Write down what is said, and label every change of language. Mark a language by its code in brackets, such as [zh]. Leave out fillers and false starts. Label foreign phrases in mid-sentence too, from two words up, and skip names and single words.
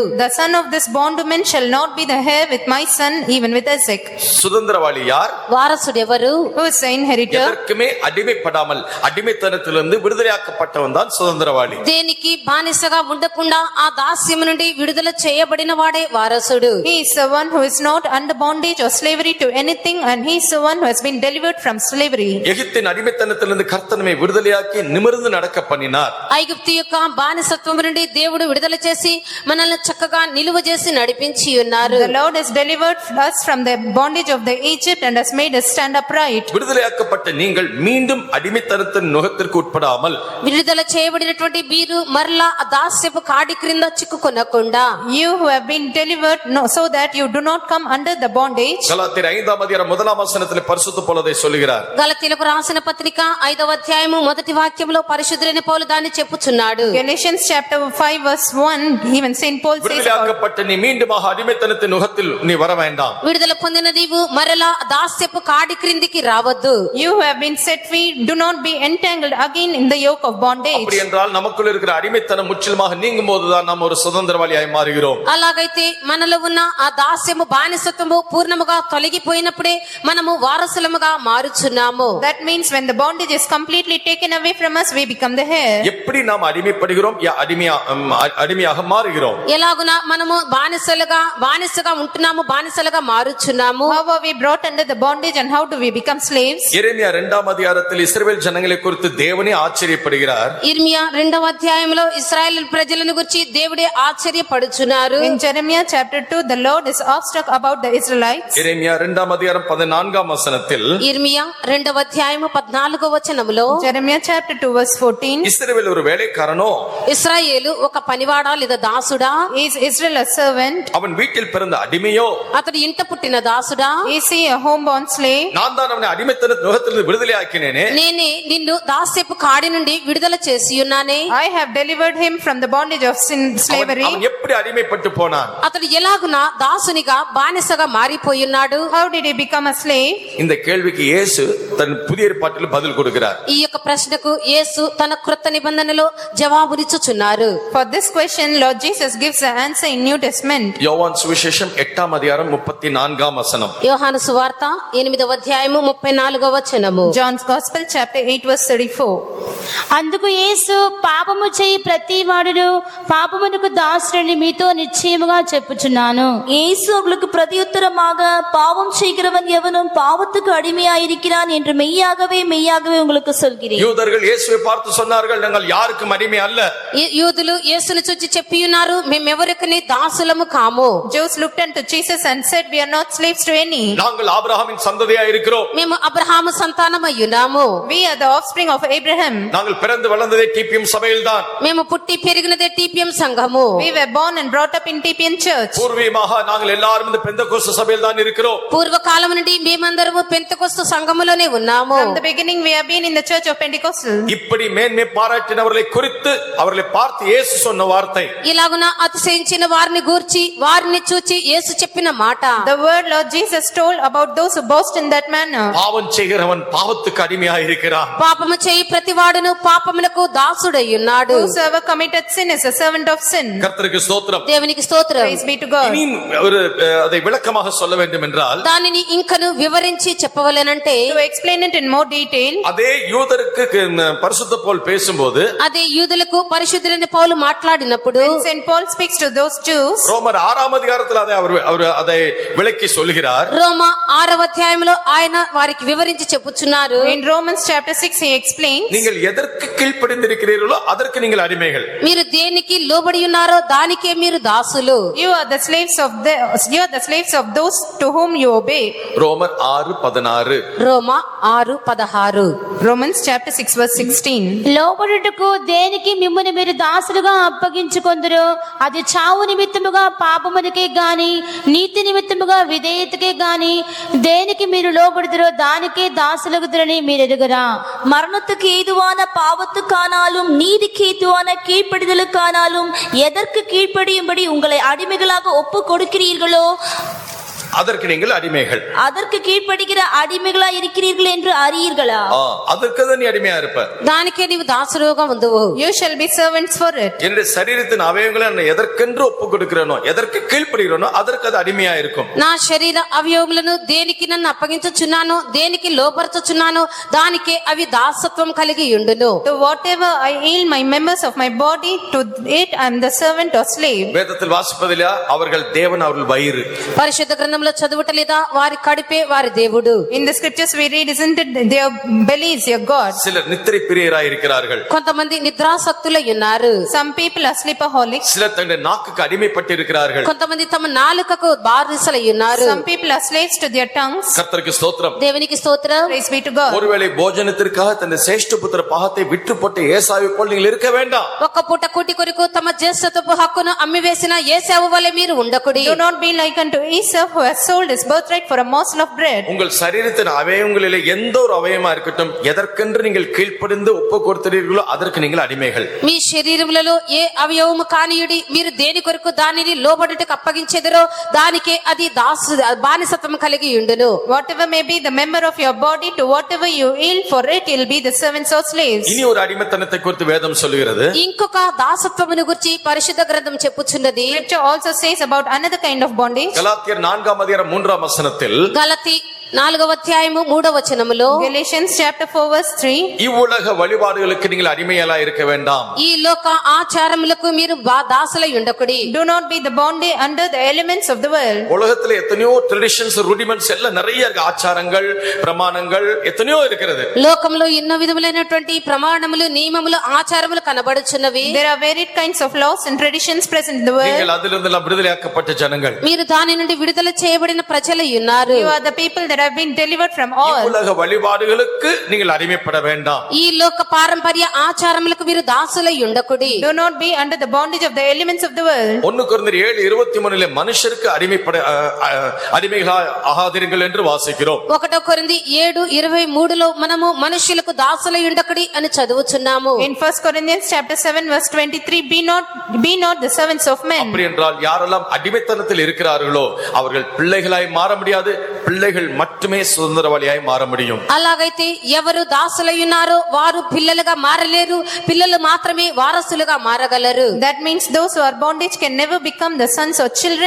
[en] the son of this bondwoman shall not be the heir with my son, even with Isaac. [ta] சுதந்திரவாளி யார்? [te] వారసుడు ఎవరు? [en] Who is the inheritor? [ta] எதற்குமே அடிமைப்படாமல் அடிமைத்தனத்திலிருந்து விடுதலையாக்கப்பட்டவன் தான் சுதந்திரவாளி. [te] దేనికి బానిసగా ఉండకుండా ఆ దాస్యము నుండి విడుదల చేయబడిన వాడే వారసుడు. [en] He is the one who is not under bondage or slavery to anything, and he is the one who has been delivered from slavery. [ta] எகிப்தின் அடிமைத்தனத்திலிருந்து கர்த்தர் நம்மை விடுதலையாக்கி நிமிர்ந்து நடக்க பண்ணினார். [te] ఐగుప్తు యొక్క బానిసత్వం నుండి దేవుడు విడుదల చేసి మనల్ని చక్కగా నిలువ చేసి నడిపించి ఉన్నారు. [en] The Lord has delivered us from the bondage of the Egypt and has made us stand upright. [ta] விடுதலையாக்கப்பட்ட நீங்கள் மீண்டும் அடிமைத்தனத்தின் நுகத்திற்கு உட்படாமல், [te] విడుదల చేయబడినటువంటి మీరు మరలా ఆ దాస్యపు కాడి క్రింద చిక్కుకొనకుండా, [en] You who have been delivered, so that you do not come under the bondage. [ta] கலாத்தியர் 5ஆம் அதிகாரம் 1ஆம் வசனத்திலே பரிசுத்த பவுல் அதை சொல்கிறார். [te] గలతీయులకు రాసిన పత్రిక 5వ అధ్యాయము 1వ వాక్యంలో పరిశుద్ధుడైన పౌలు దాన్ని చెప్పుచున్నాడు. [en] Galatians chapter 5 verse 1, even Saint Paul says about, [ta] விடுதலையாக்கப்பட்ட நீ மீண்டுமாக அடிமைத்தனத்தின் நுகத்தில் நீ வர வேண்டாம். [te] విడుదల పొందిన నీవు మరలా దాస్యపు కాడి క్రిందికి రావద్దు. [en] You have been set free. Do not be entangled again in the yoke of bondage. [ta] அப்படி என்றால் நமக்குள்ள இருக்கிற அடிமைத்தனம் முற்றிலுமாக நீங்கும் போதுதான் நாம் ஒரு சுதந்திரவாளியாய் மாறுகிறோம். [te] అలాగైతే మనలో ఉన్న ఆ దాస్యము బానిసత్వము పూర్ణముగా తొలగిపోయినప్పుడే మనము వారసులముగా మారుచున్నాము. [en] That means when the bondage is completely taken away from us, we become the heir. [ta] எப்படி நாம் அடிமைப்படுகிறோம் அடிமையாக மாறுகிறோம். [te] ఎలాగున మనము బానిసగా ఉంటున్నాము, బానిసలుగా మారుచున్నాము. [en] How are we brought under the bondage and how do we become slaves? [ta] எரேமியா 2ஆம் அதிகாரத்தில் இஸ்ரவேல் ஜனங்களை குறித்து தேவனே ஆச்சரியப்படுகிறார். [te] ఇర్మియా 2వ అధ్యాయంలో ఇశ్రాయేలు ప్రజలను గురించి దేవుడే ఆశ్చర్యపడుచున్నారు. [en] In Jeremiah chapter 2, the Lord is awestruck about the Israelites. [ta] எரேமியா 2ஆம் அதிகாரம் 14ஆம் வசனத்தில் [te] ఇర్మియా 2వ అధ్యాయము 14వ వచనములో [en] Jeremiah chapter 2 verse 14. [ta] இஸ்ரவேல் ஒரு வேலைக்காரனோ, [te] ఇశ్రాయేలు ఒక పనివాడా లేదా దాసుడా, [en] Is Israel a servant? [ta] அவன் வீட்டில் பிறந்த அடிமையோ, [te] అతడు ఇంట పుట్టిన దాసుడా, [en] Is he a homeborn slave? [ta] நான் தான் அவனை அடிமைத்தன நுகத்திலிருந்து விடுதலை ஆக்கினேனே. [te] నేనే నిన్ను దాస్యపు కాడి నుండి విడుదల చేసి ఉన్నానే. [en] I have delivered him from the bondage of sin, slavery. [ta] அவன் எப்படி அடிமைப்பட்டு போனான்? [te] అతడు ఎలాగున దాసునిగా బానిసగా మారిపోయున్నాడు. [en] How did he become a slave? [ta] இந்த கேள்விக்கு இயேசு தன் புதிய ஏற்பாட்டில் பதில் கொடுக்கிறார். [te] ఈ యొక్క ప్రశ్నకు యేసు తన క్రొత్త నిబంధనలో జవాబునిచ్చుచున్నారు. [en] For this question, Lord Jesus gives the answer in New Testament. [ta] யோவான் சுவிசேஷம் 8ஆம் அதிகாரம் 34ஆம் வசனம். [te] యోహాను సువార్త 8వ అధ్యాయము 34వ వచనము. [en] John's Gospel chapter 8 verse 34. [te] అందుకు యేసు, పాపము చేయి ప్రతి వాడును పాపమునకు దాసుడని మీతో నిశ్చయముగా చెప్పుచున్నాను. [ta] இயேசு அவர்களுக்கு பிரதியுத்தரமாக, பாவம் செய்கிறவன் எவனும் பாவத்துக்கு அடிமையாயிருக்கிறான் என்று மெய்யாகவே உங்களுக்கு சொல்கிறேன். யூதர்கள் இயேசுவை பார்த்து சொன்னார்கள், நாங்கள் யாருக்கும் அடிமை அல்ல. [te] యూదులు యేసును చూచి చెప్పి ఉన్నారు, మేమెవరికని దాసులము కాము. [en] Jews looked unto Jesus and said, we are not slaves to any. [ta] நாங்கள் ஆபிரகாமின் சந்ததியாய் இருக்கிறோம். [te] మేము అబ్రహాము సంతానమై ఉన్నాము. [en] We are the offspring of Abraham. [ta] நாங்கள் பிறந்து வளர்ந்ததே டிபிஎம் சபையில்தான். [te] మేము పుట్టి పెరిగినదే టీపీఎం సంఘము. [en] We were born and brought up in TPN church. [ta] பூர்வீகமாக நாங்கள் எல்லாரும் இந்த பெந்தெகோஸ்து சபையில்தான் இருக்கிறோம். [te] పూర్వకాలం నుండి మేమందరము పెంతెకొస్తు సంఘములోనే ఉన్నాము. [en] From the beginning we have been in the church of Pentecostal. [ta] இப்படி மேன்மை பாராட்டினவர்களை குறித்து அவர்களை பார்த்து இயேசு சொன்ன வார்த்தை, [te] ఇలాగున అతిశయించిన వారిని గూర్చి వారిని చూచి యేసు చెప్పిన మాట, [en] The word Lord Jesus told about those who boast in that manner. [ta] பாவம் செய்கிறவன் பாவத்துக்கு அடிமையாக இருக்கிறான். [te] పాపము చేయి ప్రతివాడును పాపమునకు దాసుడై ఉన్నాడు. [en] Whosoever committed sin is a servant of sin. [ta] கர்த்தருக்கு ஸ்தோத்திரம். [te] దేవునికి స్తోత్రం. [en] Praise be to God. [ta] இனி ஒரு அதை விளக்கமாக சொல்ல வேண்டும் என்றால், [te] దానిని ఇంకను వివరించి చెప్పవలెనంటే, [en] To explain it in more detail, [ta] அதே யூதருக்கு பரிசுத்த பவுல் பேசும்போது [te] అదే యూదులకు పరిశుద్ధులైన పౌలు మాట్లాడినప్పుడు, [en] when St. Paul speaks to those Jews, [ta] ரோமர் 6ஆம் அதிகாரத்தில் அவர் அதை விளக்கி சொல்கிறார். [te] రోమ 6వ అధ్యాయంలో ఆయన వారికి వివరించి చెప్పుచున్నారు. [en] in Romans chapter 6 he explains, [ta] நீங்கள் எதற்கு கீழ்ப்படிந்திருக்கிறீர்களோ அதற்கு நீங்கள் அடிமைகள். [te] మీరు దేనికి లోబడి ఉన్నారో దానికే మీరు దాసులు. [en] you are the slaves of those to whom you obey. [ta] ரோமர் 6:16. [te] రోమ 6:16. [en] Romans chapter 6 verse 16. [te] లోబడుటకు దేనికి మిమ్ముని మీరు దాసులుగా అప్పగించుకొందురు, అది చావు నిమిత్తముగా పాపమునకే గాని నీతి నిమిత్తముగా విధేయతకే గాని దేనికి మీరు లోబడుదురో దానికే దాసులగుదురని మీరు ఎరుగరా? [ta] மரணத்துக்கு ஏதுவான பாவத்துக்கானாலும் நீதிக்கு ஏதுவான கீழ்ப்படிதலுக்கானாலும் எதற்கு கீழ்ப்படியும்படி உங்களை அடிமைகளாக ஒப்பு கொடுக்கிறீர்களோ அதற்கு நீங்கள் அடிமைகள். அதற்கு கீழ்ப்படுகிற அடிமைகளா இருக்கிறீர்கள் என்று அறியீர்களா? அதற்கு தான் நீ அடிமையா இருப்ப. [te] దానికే నీవు దాసులుగా ఉందువు. [en] You shall be servants for it. [ta] என்னுடைய சரீரத்தின் அவயவங்களை நான் எதற்கென்று ஒப்பு கொடுக்கிறேனோ, எதற்கு கீழ்ப்படுகிறேனோ அதற்கு அது அடிமையா இருக்கும். [te] నా శరీర అవయవములను దేనికి నన్ను అప్పగించుచున్నానో, దేనికి లోపరచుచున్నానో దానికే అవి దాసత్వం కలిగి ఉండును. [en] To whatever I yield my members of my body, to it I am the servant or slave. [ta] வேதத்தில் வாசிப்பதில்லையா, அவர்கள் தேவன், அவர்கள் வயிறு. [te] పరిశుద్ధ గ్రంథంలో చదువుటలేదా, వారి కడుపే వారి దేవుడు. [en] In the scriptures we read, isn't it, their belly is your God. [ta] சிலர் நித்திரை பிரியராய் இருக்கிறார்கள். [te] కొంతమంది నిద్రాసక్తులై ఉన్నారు. [en] Some people are sleepaholics. [ta] சிலர் தங்களுடைய நாக்குக்கு அடிமைப்பட்டு இருக்கிறார்கள். [te] కొంతమంది తమ నాలుకకు బానిసలై ఉన్నారు. [en] Some people are slaves to their tongues. [ta] கர்த்தருக்கு ஸ்தோத்திரம். [te] దేవునికి స్తోత్రం. [en] Praise be to God. [ta] ஒருவேளை போஜனத்திற்காக தன்னுடைய சேஷ்டபுத்திர பாகத்தை விற்று போட்ட ஏசாவை போல் நீங்கள் இருக்க வேண்டாம். [te] ఒక్క పూట కూటి కొరకు తమ జ్యేష్ఠత్వపు హక్కును అమ్మివేసిన ఏశావు వలె మీరు ఉండకుడి. [en] Do not be like unto Esau, who has has sold his birthright for a morsel of bread. [ta] உங்கள் சரீரத்தின் அவயவங்களிலே எந்த ஒரு அவயவமா இருக்கட்டும், எதற்கென்று நீங்கள் கீழ்ப்படிந்து ஒப்பு கொடுத்தீர்களோ அதற்கு நீங்கள் அடிமைகள். [te] మీ శరీరములలో ఏ అవయవము కానియుడి మీరు దేని కొరకు దానిని లోబడుటకు అప్పగించెదరో దానికే అది బానిసత్వం కలిగి ఉండును. [en] Whatever may be the member of your body, to whatever you yield for it, you'll be the servants or slaves. [ta] இனி ஒரு அடிமைத்தனத்தை குறித்து வேதம் சொல்லுகிறது. [te] ఇంకొక దాసత్వమును గురించి పరిశుద్ధ గ్రంథం చెప్పుచున్నది. [en] Scripture also says about another kind of bondage. [ta] கலாத்தியர் 4ஆம் அதிகாரம் 3ஆம் வசனத்தில் [te] గలతి 4వ అధ్యాయము 3వ వచనములో [en] Galatians chapter 4 verse 3. [ta] இவ்வுலக வழிபாடுகளுக்கு நீங்கள் அடிமைகளா இருக்க வேண்டாம். [te] ఈ లోక ఆచారములకు మీరు దాసులై ఉండకుడి. [en] Do not be the bondage under the elements of the world. [ta] உலகத்துல எத்தனையோ [en] traditions rudiments [ta] எல்லாம் நிறைய இருக்கு. ஆச்சாரங்கள் பிரமாணங்கள் எத்தனையோ இருக்கிறது. [te] లోకంలో ఎన్నో విధములైనటువంటి ప్రమాణములు నియమములు ఆచారములు కనబడుచున్నవి. [en] There are varied kinds of laws and traditions present in the world. [ta] நீங்கள் அதிலிருந்து எல்லாம் விடுதலையாக்கப்பட்ட ஜனங்கள். [te] మీరు దాని నుండి విడుదల చేయబడిన ప్రజలై ఉన్నారు. [en] You are the people that have been delivered from all. [ta] இவ்வுலக வழிபாடுகளுக்கு நீங்கள் அடிமைப்பட வேண்டாம். [te] ఈ లోక పారంపర్య ఆచారములకు మీరు దాసులై ఉండకుడి. [en] Do not be under the bondage of the elements of the world. [ta] 1 கொரிந்தியர் 7:23 மனுஷருக்கு அடிமைகளா ஆகாதீர்கள் என்று வாசிக்கிறோம். [te] 1 కొరింథీ 7:23 మనము మనుషులకు దాసులై ఉండకుడి అని చదువుచున్నాము. [en] In 1 Corinthians chapter 7 verse 23, be not the servants of men. [ta] அப்படி என்றால் யாரெல்லாம் அடிமைத்தனத்தில் இருக்கிறார்களோ அவர்கள் பிள்ளைகளாய் மாற முடியாது. பிள்ளைகள் மட்டுமே சுதந்திரவாளியாய் மாற முடியும். [te] అలాగైతే ఎవరు దాసులై ఉన్నారో వారు పిల్లలుగా మారలేరు. పిల్లలు మాత్రమే వారసులుగా మారగలరు. [en] That means those who are bondage can never become the sons or children.